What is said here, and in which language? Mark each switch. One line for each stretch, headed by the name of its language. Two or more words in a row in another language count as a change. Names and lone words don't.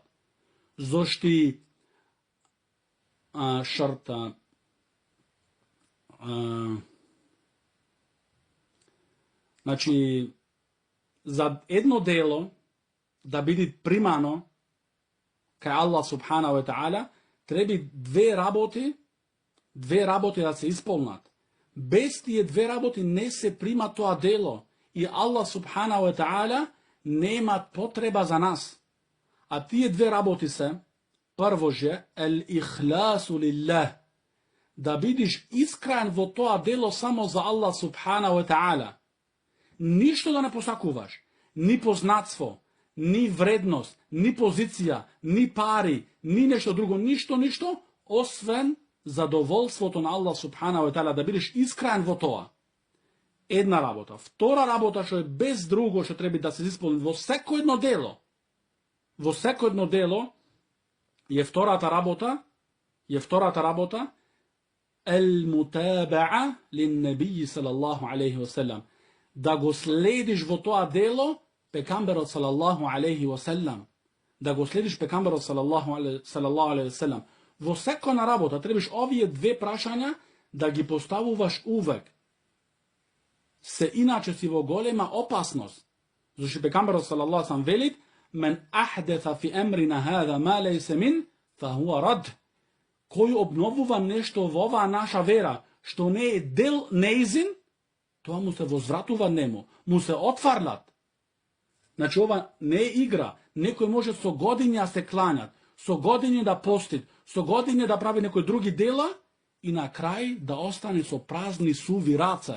Macedonian: Зошти шарта значи за едно дело да биде примано кај Аллах
Arabic: سبحانه وتعالى,
Macedonian: треба две работи да се исполнат. Без тие две работи не се прима тоа дело и Аллах
Arabic: سبحانه وتعالى
Macedonian: нема потреба за нас. А тие две работи се, прво же,
Arabic: الإخلاص لله,
Macedonian: да бидиш искрен во тоа дело само за Аллах
Arabic: سبحانه وتعالى.
Macedonian: Ништо да не посакуваш, ни познатство, ни вредност, ни позиција, ни пари, ни нешто друго, ништо, освен задоволството на Аллах
Arabic: سبحانه وتعالى,
Macedonian: да бидеш искрен во тоа. Една работа. Втора работа, што е без друго, што треба да се исполни во секој едно дело. Во секој едно дело е втората работа
Arabic: المتابعة للنبي صلى الله عليه وسلم.
Macedonian: Да го следиш во тоа дело пекамберот
Arabic: صلى الله عليه وسلم.
Macedonian: Да го следиш пекамберот
Arabic: صلى الله عليه وسلم.
Macedonian: Во секоја работа требаш овие две прашања да ги поставуваш увек. Се иначе си во голема опасност. Зашто пекамберот
Arabic: صلى الله عليه وسلم
Macedonian: велит:
Arabic: "من أحدث في أمرنا هذا ما ليس من, فهو رد."
Macedonian: Кој обновува нешто во оваа наша вера, што не е дел неизин, тоа му се возвратува нему, му се отфарлат. Значи ова не е игра. Некој може со години да се кланјат, со години да постит, со години да прави некои други дела и на крај да остане со празни суви раце.